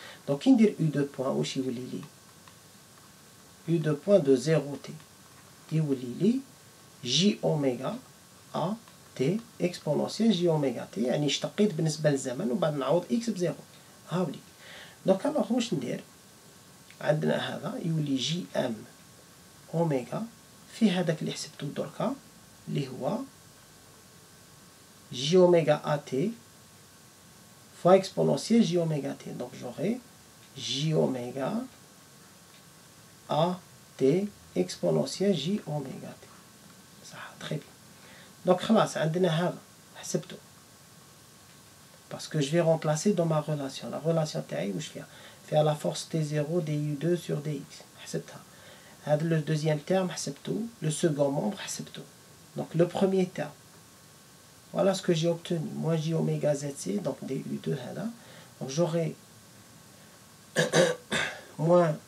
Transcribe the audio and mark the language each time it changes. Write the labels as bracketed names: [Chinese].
[Arabic] Donc كي ندير U2 points واش يولي لي؟ U2 point de 0T يولي لي J اوميغا A T exponentielle J اوميغا T. يعني اشتقيت بالنسبة للزمن وبعد نعوض X بزيرو. هاوليك. دونك الوغ واش ندير؟ عندنا هذا يولي جي ام اوميغا في هذاك اللي حسبته دركا اللي هو [French] j oméga at fois exponentielle j oméga t. Donc j'aurai j oméga at exponentielle j oméga t. صح très bien. [Arabic] Donc خلاص عندنا هذا حسبته. [French] Parce que je vais remplacer dans ma relation. La relation تاعي [Arabic] واش فيها؟ فيها [French] la force T0 du2 sur dx. [Arabic] حسبتها. [French] هذا le deuxième terme حسبته. Le second membre حسبته. Donc le premier terme. Voilà ce que j'ai obtenu. Moins j oméga zc, donc du2 هذا. Donc j'aurai moins.